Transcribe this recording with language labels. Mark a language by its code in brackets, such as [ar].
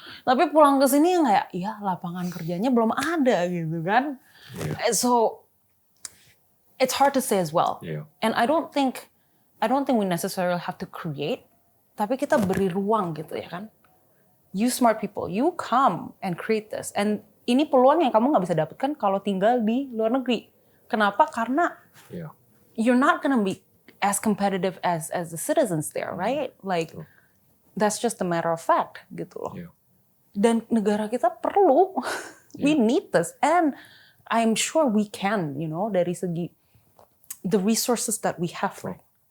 [id] Tapi pulang ke sini yang kayak, ya lapangan kerjanya belum ada gitu kan. [en] So it's hard to say as well. And I don't think we necessarily have to create, [id] tapi kita beri ruang gitu ya kan. [en] You smart people, you come and create this. And [id] ini peluang yang kamu nggak bisa dapatkan kalau tinggal di luar negeri. Kenapa? Karena [en] you're not gonna be as competitive as the citizens there, right? Like that's just a matter of fact, [id] gitu loh. Dan negara kita perlu, [en] we need this, and I'm sure we can, [id] dari segi [en] the resources that we have, right?